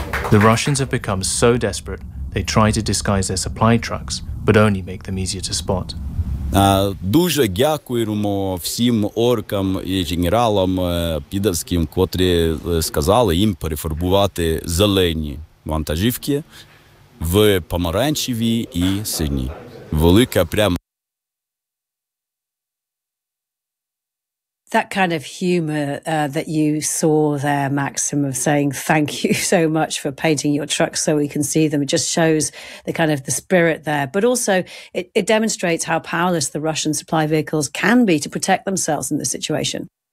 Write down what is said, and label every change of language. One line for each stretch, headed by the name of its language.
English: The Russians have become so desperate, they try to disguise their supply trucks, but only make them easier to spot.
Ukrainian: Дуже дякуємо всім оркам і генералам підарським, котрі сказали їм перефарбувати зелені вантажівки в помаранчеві і сині. Велика прям.
English: That kind of humor that you saw there, Maxim, of saying thank you so much for painting your trucks so we can see them, it just shows the kind of the spirit there. But also it demonstrates how powerless the Russian supply vehicles can be to protect themselves in this situation.